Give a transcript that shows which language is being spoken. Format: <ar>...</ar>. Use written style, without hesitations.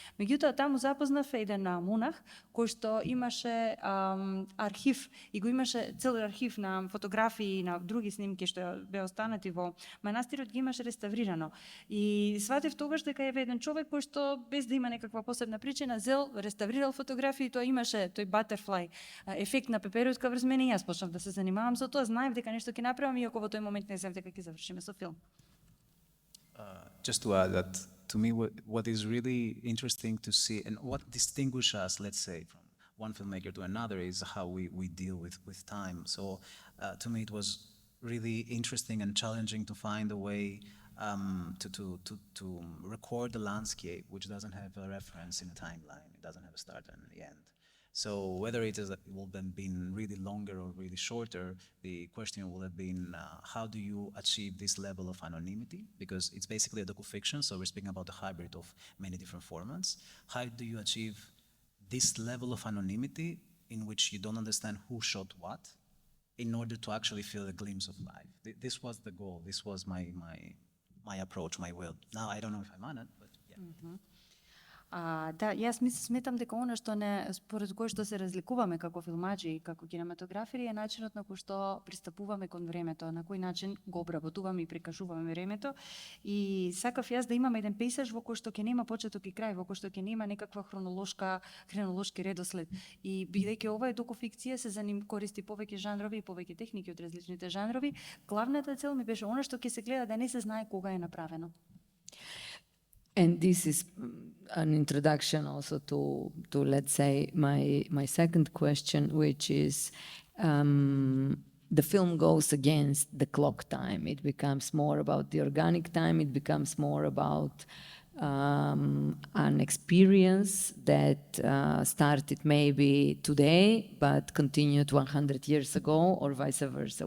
<mk>Меѓутоа таму запознав еден монах кој што имаше архив и го имаше цел архив на фотографии и на други снимки што беа останати во манастирот, ги имаше реставрирано. И сватев тогаш дека е еден човек кој што без да има некаква посебна причина зел, реставрирал фотографии, тоа имаше тој butterfly ефект на пеперутка врз мене и јас почнав да се занимавам со тоа, знаев дека нешто ќе направам иако во тој момент не знаев дека ќе завршиме со филм.</mk> <en>Just to add that, to me, what is really interesting to see and what distinguishes us, let's say, from one filmmaker to another is how we deal with time. So to me, it was really interesting and challenging to find a way to record the landscape, which doesn't have a reference in a timeline. It doesn't have a start and the end. So whether it will have been really longer or really shorter, the question will have been how do you achieve this level of anonymity? Because it's basically a docufiction, so we're speaking about a hybrid of many different formats. How do you achieve this level of anonymity in which you don't understand who shot what in order to actually feel a glimpse of life? This was the goal. This was my approach, my will. Now, I don't know if I'm on it, but yeah. Mm-hmm.</en> <mk>Да, јас сметам дека она што според кој што се разликуваме како филмачи и како кинематографери е начинот на кој што пристапуваме кон времето, на кој начин го обработуваме и прикажуваме времето. И сакав јас да имам еден пейсаж во кој што ќе нема почеток и крај, во кој што ќе нема некаква хронолошки редослед. И бидејќи ова е докуфикција, се користи повеќе жанрови и повеќе техники од различните жанрови, главната цел ми беше она што ќе се гледа да не се знае кога е направено.</mk> <en>And this is an introduction also to let's say, my second question, which is the film goes against the clock time. It becomes more about the organic time. It becomes more about an experience that started maybe today, but continued 100 years ago, or vice versa.</en>